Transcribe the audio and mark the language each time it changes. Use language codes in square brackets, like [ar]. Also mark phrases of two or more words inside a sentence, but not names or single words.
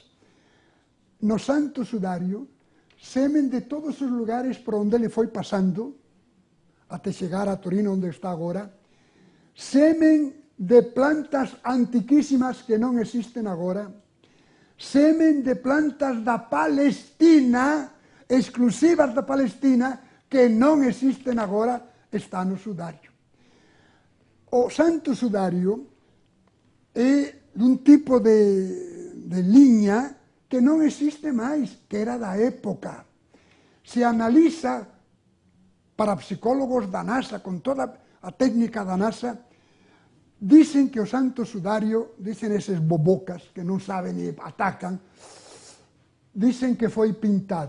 [pt] No Santo Sudário, semen de todos os lugares por onde ele foi passando, até chegar a Torino, onde está agora, semen de plantas antiquísimas que não existem agora, semen de plantas da Palestina, exclusivas da Palestina, que não existem agora, está no Sudário. O Santo Sudário é de um tipo de linha que [gl] non existe máis, [pt] que era da época. [gl] Se analiza para psicólogos da NASA, con toda a técnica da NASA, dicen que o Santo Sudario, dicen eses bobocas que non saben e atacan, dicen que foi pintado.